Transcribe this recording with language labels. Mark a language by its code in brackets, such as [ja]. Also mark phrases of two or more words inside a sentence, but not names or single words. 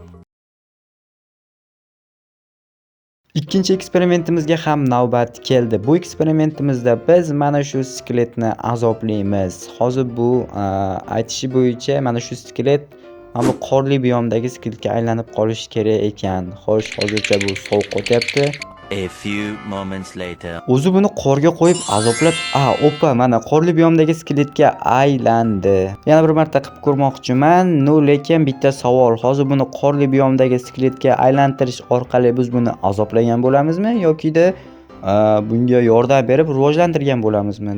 [uz] Ikkinchi eksperimentimizga ham navbat keldi. Bu eksperimentimizda biz mana shu skeletni azoblaymiz. Hozir bu aytishi bo'yicha mana shu skelet mana bu qorli biyomdagi skeletga aylanib qolishi kerak ekan. Xo'sh, hozircha bu sovuq o'tyapti. [en] A few moments later. [uz] O'zi buni qorga qo'yib azoblab, opa, mana qorli biyomdagi skeletga aylandi. Yana bir marta qilib ko'rmoqchiman. No, lekin bitta savol. Hozir buni qorli biyomdagi skeletga aylantirish orqali biz buni azoblagan bo'lamizmi yoki-da bunga yordam berib rivojlantirgan bo'lamizmi?